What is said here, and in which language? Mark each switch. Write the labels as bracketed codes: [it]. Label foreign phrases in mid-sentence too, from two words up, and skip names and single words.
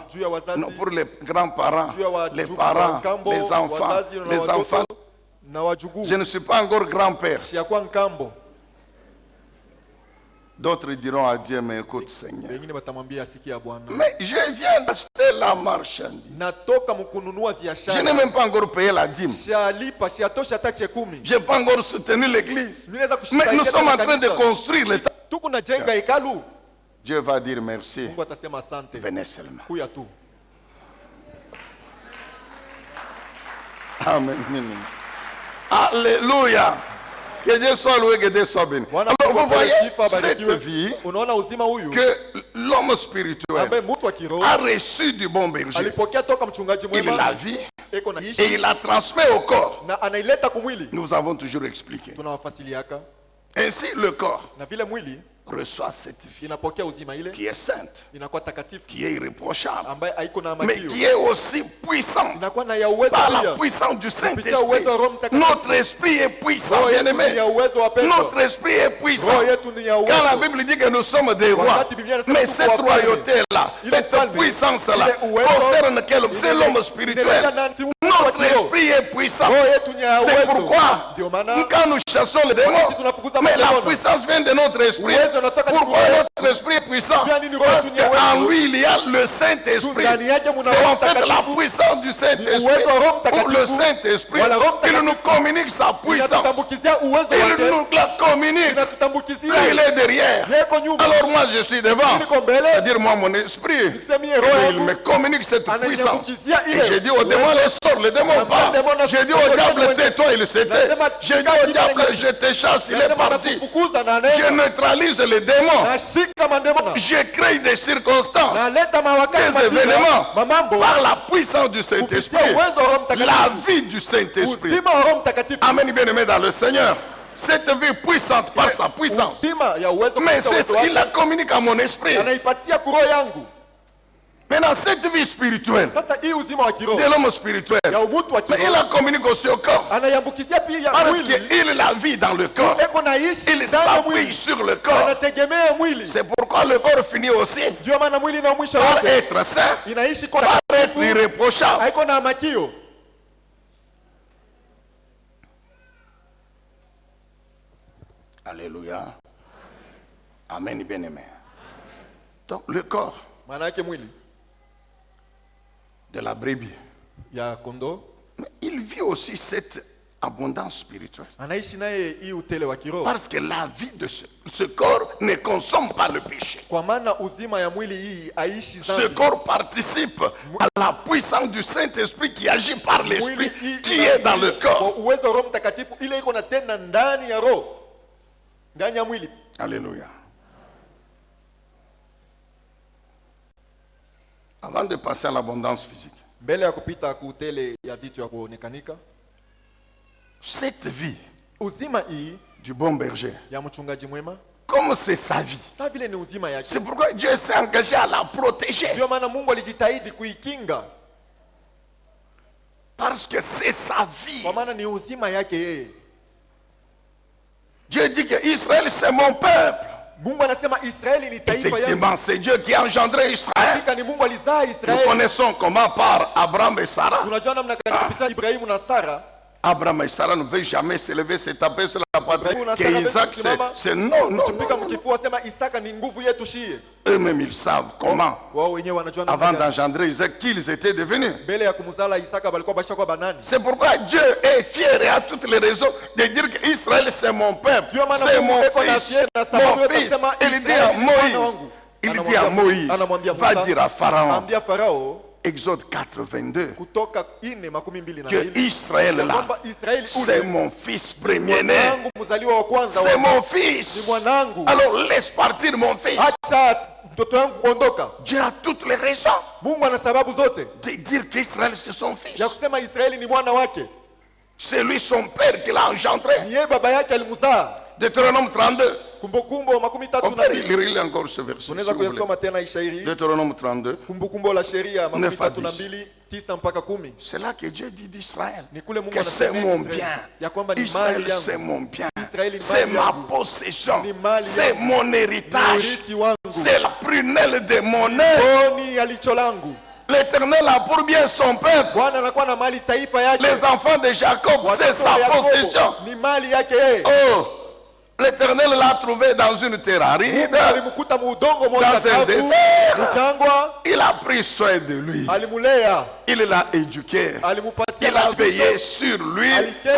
[sw] juu ya wazazi, [fr] non, pour les grands-parents, [sw] juu ya [fr] les [sw] wajukuu, [fr] parents, [sw] wakambo, [fr] les enfants, [sw] wazazi na [fr] les [sw] watoto, [fr] enfants. [sw] na wajukuu. [fr] Je ne suis pas encore grand-père. [sw] Siyakuwa nkambo. [fr] D'autres diront à Dieu, mais écoute Seigneur. [sw] Wengine watamwambia sikia Bwana. [fr] Mais je viens d'acheter la marchandise. [sw] Natoka mkununua [fr] Je [sw] biashara. [fr] n'ai même pas encore payé la dîme. [sw] Sialipa, siatosha hata chekumi. [fr] Je n'ai pas encore soutenu l'église. [sw] Mimi naweza [fr] Mais nous [sw] kusaidia [fr] sommes en [sw] katika [fr] train de [sw] kanisa. [fr] construire le temple. [sw] Tuko najenga hekalu. [fr] Dieu va dire merci. [sw] Mungu atasema asante. [fr] Venez seulement. [sw] Kuya tu. Amen. [fr] Alléluia. Que Dieu soit loué, que Dieu soit béni. [sw] Bwana [fr] Alors [sw] Mungu [fr] vous voyez [sw] sifa, [fr] cette [sw] abarikiwe. [fr] vie [sw] Unaona uzima huyu [fr] que l'homme spirituel [sw] ambaye mtu wa kiroho [fr] a reçu du bon berger. [sw] alipokea toka mchungaji [fr] Il la [sw] mwema. [fr] vit [sw] Eko na [fr] et [sw] ishi [fr] il la transmet au corps. [sw] na anaileta kumwili. [fr] Nous avons toujours expliqué. [sw] Tunawafasiliaka [fr] Ainsi, le corps [sw] na vile mwili [fr] reçoit cette vie [sw] inapokea uzima ile [fr] qui est sainte, [sw] inakuwa takatifu [fr] qui est irréprochable, [sw] ambaye haiko na [fr] mais [sw] makio. [fr] qui est aussi puissante [sw] Inakuwa na ya uwezo [fr] par la [sw] pia. [fr] puissance du [sw] Kupitia [fr] Saint-Esprit. [sw] uwezo wa Roho Mtakatifu. [fr] Notre esprit est puissant, [sw] Roho [fr] bien [sw] yetu ni [fr] aimé. [sw] ya uwezo wa pendo. [fr] Notre esprit est puissant. [sw] Roho yetu ni ya [fr] Quand la [sw] uwezo. [fr] Bible dit que nous sommes des rois, [sw] Wakati Biblia inasema [fr] mais [sw] tuko [fr] cette [sw] wafalme. [fr] royauté-là, [sw] Ile [fr] cette [sw] ufalme, [fr] puissance-là, [sw] ile uwezo, [fr] concerne quel homme? C'est l'homme [sw] inalenga [fr] spirituel. [sw] nani? Si mtu wa [fr] Notre [sw] kiroho. [fr] esprit est puissant. [sw] Roho yetu ni ya [fr] C'est [sw] uwezo. [fr] pourquoi, [sw] Ndio maana [fr] quand nous chassons les démons, [sw] wakati tunafukuza [fr] mais la [sw] mademono, [fr] puissance vient de notre esprit. [sw] uwezo unatoka [fr] Pourquoi [sw] ndani [fr] notre esprit est puissant? [sw] Jua nini roho [fr] Parce [sw] yetu ni ya uwezo? [fr] qu'en lui, il y a le Saint-Esprit. [sw] ndani yake muna [fr] C'est [sw] Roho [fr] en fait la [sw] Mtakatifu. [fr] puissance du Saint-Esprit. [sw] uwezo wa Roho [fr] Ou le [sw] Mtakatifu. [fr] Saint-Esprit, [sw] Wala Roho [fr] il [sw] Mtakatifu. [fr] nous communique sa puissance. [sw] inatutambukizia uwezo [fr] Il [sw] wake. [fr] nous la communique. [sw] Inatutambukizia [fr] Lui, il est derrière. [sw] yeko nyuma. [fr] Alors moi, je suis devant. [sw] Niko mbele. [fr] C'est-à-dire moi, mon esprit, [sw] Nikisemie roho [fr] il [sw] yangu [fr] me communique cette puissance. [sw] ananiambukizia [fr] Et [sw] ile. [fr] j'ai dit au démon, les sort, le démon part. J'ai dit au diable, tais-toi, il s'était. J'ai dit au diable, je te chasse, il est [sw] Nasema [fr] parti. [sw] nakufukuza na [fr] Je [sw] neno. [fr] neutralise les démons. [sw] Nashika mandemona. [fr] Je crée des circonstances, [sw] Naleta mawakati [fr] des événements [sw] mamambo [fr] par la puissance du Saint-Esprit, [sw] kupitia uwezo wa Roho [fr] la [sw] Mtakatifu. [fr] vie du Saint-Esprit. [sw] Uzima wa Roho Mtakatifu. [fr] Amen, bien-aimé dans le Seigneur. Cette vie puissante par sa puissance. [sw] Uzima ya uwezo [fr] Mais [sw] kupitia [fr] c'est [sw] uwezo [fr] il la [sw] wake. [fr] communique à mon esprit. [sw] Anaipatia kuroho yangu. [fr] Maintenant, cette vie spirituelle [sw] Sasa hii uzima wa kiroho [fr] de l'homme spirituel, [sw] ya umutu wa [fr] mais il [sw] kiroho [fr] la communique aussi au corps. [sw] anaiambukizia pia [fr] Parce [sw] mwili. [fr] qu'il la vit dans le corps. [sw] Eko naishi [fr] Il [sw] ndani ya [fr] s'appuie [sw] mwili. [fr] sur le corps. [sw] Anategemea mwili. [fr] C'est pourquoi le corps finit aussi [sw] Ndio maana mwili na mwisho [fr] par [sw] wake [fr] être saint, [sw] inaishi kwa [fr] par être [sw] takatifu. [fr] irréprochable. [sw] Haiko na makio. [fr] Alléluia. Amen, bien-aimé. Donc le corps [sw] Maana yake mwili [fr] de la brebis, [sw] ya kondoo [fr] mais il vit aussi cette abondance spirituelle. [sw] anaishi naye hii utele wa kiroho. [fr] Parce que la vie de ce corps ne consomme pas le péché. [sw] Kwa maana uzima ya mwili hii aishi [fr] Ce [sw] dhambi. [fr] corps participe à la puissance du Saint-Esprit qui agit par l'Esprit, [sw] Mwili hii [fr] qui est dans le [sw] kwa [fr] corps. [sw] uwezo wa Roho Mtakatifu ile iko na tena ndani ya roho. Ndani ya mwili. [fr] Alléluia. Avant de passer à l'abondance physique, [sw] Mbele ya kupita kutele ya vitu ya kuonekanika, [fr] cette vie [sw] uzima hii [fr] du bon berger, [sw] ya mchungaji mwema, [fr] comme c'est sa vie, [sw] sasa vile ni uzima yake. [fr] c'est pourquoi Dieu s'est engagé à la protéger. [sw] Ndio maana Mungu alijitahidi kuikinga. [fr] Parce que c'est sa vie. [sw] Kwa maana ni uzima yake yeye. [fr] Dieu dit que Israël c'est mon peuple. [sw] Mungu anasema Israeli ni taifa yangu. [fr] Effectivement, c'est Dieu qui a engendré Israël. [sw] Hakika ni Mungu alizaa [fr] Nous [sw] Israeli. [fr] connaissons comment par Abraham et Sarah. [sw] Tunajua namna gani kupitia Ibrahimu na Sara. [fr] Abraham et Sarah ne veulent jamais se lever, se taper sur la poitrine. [sw] Ibrahim na [fr] Que Sarah Isaac, [sw] wamesimama, [fr] c'est non, non, [sw] Tupika [fr] non. [sw] mkifua sema Isaka ni nguvu yetu shie. [fr] Eux-mêmes, ils savent comment, [sw] Wao wenyewe wanajua namna [fr] avant [sw] gani. [fr] d'engendrer Isaac, qui ils étaient devenus. [sw] Mbele ya kumzala Isaka balikuwa bashakuwa banani. [fr] C'est pourquoi Dieu est fier et a toutes les raisons de dire qu'Israël c'est mon peuple, [sw] Dieu maana [fr] c'est [sw] Mungu [fr] mon [sw] eko na [fr] fils, [sw] fier na sababu [fr] mon [sw] yote [fr] fils. [sw] kusema [fr] Il dit à [sw] Israeli ni mwana Moïse, wangu. [fr] il dit à Moïse, [sw] Anamwambia [fr] va [sw] Musa, [fr] dire à Pharaon, [sw] ambia Farao [fr] Exode 4, 22, [sw] kutoka 4:22 na [fr] que 4. Israël là, [sw] Kwamba Israeli [fr] c'est [sw] ule [fr] mon fils premier-né, [sw] mwanangu mzaliwa wa kwanza [fr] c'est [sw] wa [fr] mon [sw] ni [fr] fils. [sw] mwanangu. [fr] Alors laisse partir mon fils. [sw] Acha mtoto wangu kuondoka. [fr] Dieu a toutes les raisons [sw] Mungu ana sababu zote [fr] de dire qu'Israël c'est son fils. [sw] ya kusema Israeli ni mwana wake. [fr] C'est lui son père qui l'a engendré. [sw] Ni yeye baba yake alimzaa. [fr] Deutéronome 32. [sw] Kumbukumbu [fr] On 32. peut lire encore ce verset. [sw] Tunaweza [fr] s'il vous plaît. [sw] kuyasoma tena ishairi. [fr] Deutéronome 32. [sw] Kumbukumbu la sheria [fr] 9 à [sw] 32 9 mpaka 10. [fr] C'est là que Dieu dit d'Israël [sw] Ni kule Mungu [fr] que c'est [sw] anasema [fr] mon Israeli, bien. [sw] ya kwamba ni Israël mali yangu. [fr] c'est mon bien. [sw] Israeli ni [fr] C'est [sw] mali [fr] ma [sw] yangu. [fr] possession. [sw] Ni mali [fr] C'est [sw] yangu. [fr] mon [sw] Ni [fr] héritage. [sw] urithi wangu. [fr] C'est la prunelle de mon œil. [sw] Boni ya licho langu. [fr] L'Éternel a pour bien son peuple. [sw] Bwana anakuwa na mali taifa yake. [fr] Les enfants de Jacob, c'est [sw] Watoto [fr] sa [sw] wa Yakobo, [fr] possession. [sw] ni mali yake yeye. [fr] Oh, l'Éternel l'a trouvé dans une terre aride. [sw] Alimkuta muudongo moja [fr] Dans un [sw] kavu, [fr] désert. [sw] mchangwa, [fr] Il a pris soin de lui. [sw] alimulea, [fr] Il l'a éduqué. [sw] alimupatia [fr] Il a [sw] malisho, [fr] veillé sur lui [sw] alikesha